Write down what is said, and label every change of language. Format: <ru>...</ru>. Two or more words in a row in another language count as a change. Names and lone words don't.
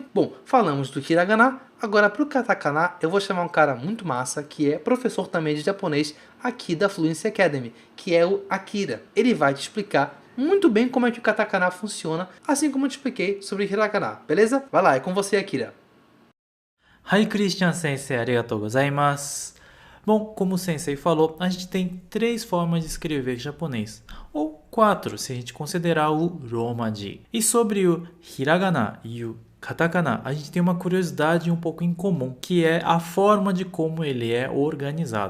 <pt>Bom, falamos do hiragana. Agora, para o katakana, eu vou chamar um cara muito massa, que é professor também de japonês aqui da Fluency Academy, que é o Akira. Ele vai te explicar muito bem como é que o katakana funciona, assim como eu te expliquei sobre hiragana, beleza? Vai lá, é com você, Akira.</pt> <ja>Hi、Christian先生、ありがとうございます.</ja> <pt>Bom, como o Sensei falou, a gente tem 3 formas de escrever japonês, ou 4 se a gente considerar o Romaji. E sobre o hiragana e o katakana, a gente tem uma curiosidade um pouco em comum, que é a forma de como ele é organizado.</pt>